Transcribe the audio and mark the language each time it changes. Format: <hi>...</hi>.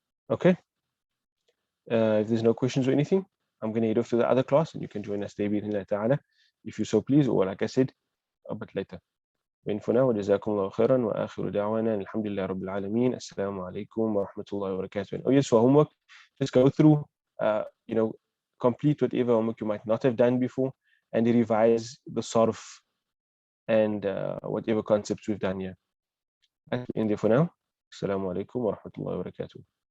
<en>Okay. If there's no questions or anything, I'm going to head off to the other class, and you can join us there if you so please, or like I said, a bit later. And for now,</en> <ar>جزاكم الله خيرا وآخر دعوانا الحمد لله رب العالمين السلام عليكم ورحمة الله وبركاته.</ar> <en>Oh yes, for homework, just go through, complete whatever homework you might not have done before, and revise the sarf and whatever concepts we've done here. And there for now,</en> <ar>السلام عليكم ورحمة الله وبركاته.</ar>